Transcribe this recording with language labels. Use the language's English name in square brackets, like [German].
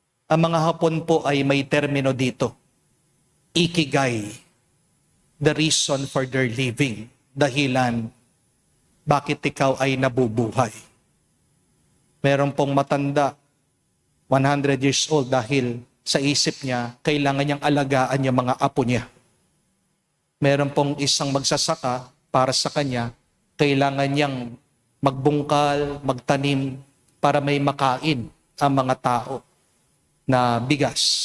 [Filipino] Ang mga Hapon po ay may termino dito. [Japanese] Ikigai. [English] The reason for their living. [Filipino] Dahilan bakit ikaw ay nabubuhay. Meron pong matanda, [English] 100 years old, [Filipino] dahil sa isip niya, kailangan niyang alagaan yung mga apo niya. Meron pong isang magsasaka, para sa kanya, kailangan niyang magbungkal, magtanim, para may makain ang mga tao na bigas.